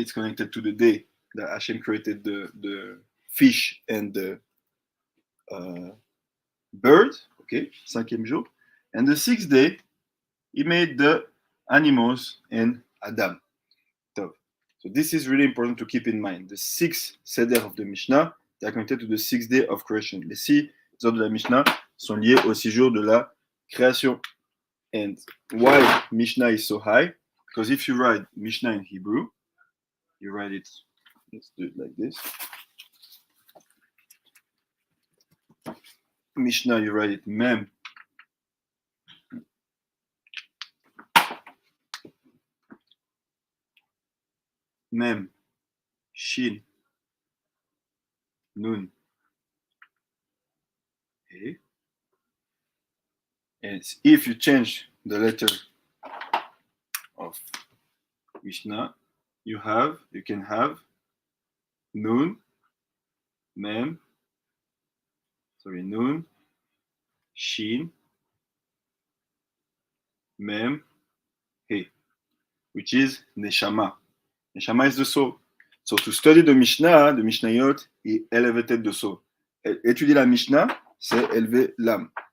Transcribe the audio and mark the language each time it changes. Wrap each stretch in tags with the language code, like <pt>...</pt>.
<en>It's connected to the day that Hashem created the fish and the bird. Okay,</en> <fr>cinquième jour.</fr> <en>And the sixth day, he made the animals and Adam. So this is really important to keep in mind. The sixth seder of the Mishnah, they are connected to the sixth day of creation.</en> <fr>Les 6 jours de la Mishnah sont liés aux 6 jours de la création.</fr> <en>And why Mishnah is so high? Because if you write Mishnah in Hebrew, you write it, let's do it like this. Mishnah, you write it Mem. Mem, Shin, Nun, He. And if you change the letter of Mishnah, you can have Nun, Mem, Nun, Shin, Mem, He, which is Neshama. Neshama is the soul. So to study the Mishnayot, he elevated the soul.</en> <fr>Étudier la Mishnah, c'est élever l'âme.</fr>